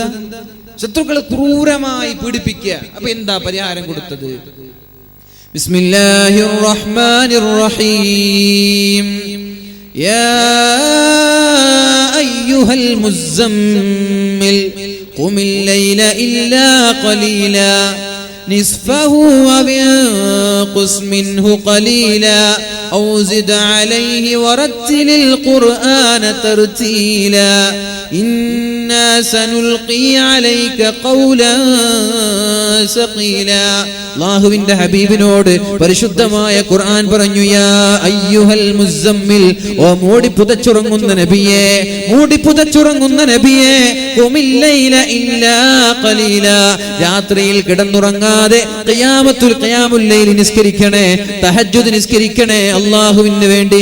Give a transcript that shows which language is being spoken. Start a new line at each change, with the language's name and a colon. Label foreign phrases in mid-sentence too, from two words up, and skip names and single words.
Malayalam: ശത്രുക്കൾ ക്രൂരമായി പീഡിപ്പിക്കുക. അപ്പൊ എന്താ പരിഹാരം കൊടുത്തത്?
Arabic: بسم الله الرحمن الرحيم. يا أيها المزمل قم الليل إلا قليلا نصفه وانقص منه قليلا أو زد عليه ورتل القرآن ترتيلا إنا سنلقي عليك قولا ثقيلا.
Malayalam: അല്ലാഹുവിന്റെ ഹബീബിനോട് പരിശുദ്ധമായ ഖുർആൻ പറഞ്ഞു.
Arabic: يا أيها المزمل,
Malayalam: ഓ മൂടിപ്പുതച്ചുറങ്ങുന്ന നബിയേ,
Arabic: قم الليل إلا قليلا,
Malayalam: രാത്രിയിൽ കിടന്നുറങ്ങാൻ മുടങ്ങാതെ
Arabic: قيام الليل
Malayalam: നിസ്കരിക്കണേ, തഹജ്ജുദ് നിസ്കരിക്കണേ അല്ലാഹുവിന് വേണ്ടി.